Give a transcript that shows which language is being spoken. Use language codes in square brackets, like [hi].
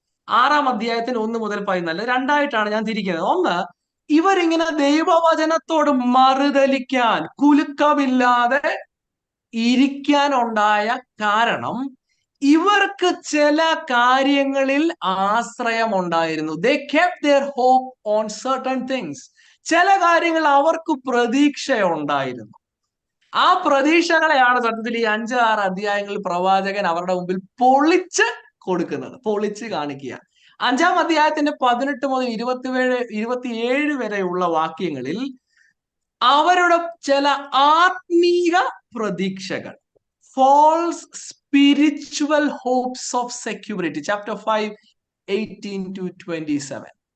[ml] 6ആം അധ്യായത്തിന് 1 മുതൽ 14 രണ്ടായിട്ടാണ് ഞാൻ തിരിക്കുന്നത്. ഒന്ന്, ഇവരിങ്ങനെ ദൈവവചനത്തോട് മറുതലിക്കാൻ, കുലുക്കമില്ലാതെ ഇരിക്കാനുണ്ടായ കാരണം ഇവർക്ക് ചില കാര്യങ്ങളിൽ ആശ്രയമുണ്ടായിരുന്നു. [en] They kept their hope on certain things. [ml] ചില കാര്യങ്ങൾ അവർക്ക് പ്രതീക്ഷയുണ്ടായിരുന്നു. ആ പ്രതീക്ഷകളെയാണ് സത്യത്തിൽ ഈ 5-6 അധ്യായങ്ങളിൽ പ്രവാചകൻ അവരുടെ മുമ്പിൽ പൊളിച്ച് കൊടുക്കുന്നത്, പൊളിച്ച് കാണിക്കുക. 5ആം അധ്യായത്തിന്റെ 18 മുതൽ 27 വരെയുള്ള വാക്യങ്ങളിൽ അവരുടെ ചില ആത്മീക പ്രതീക്ഷകൾ, [en] false spiritual hopes of security, chapter 5, 18 to 27.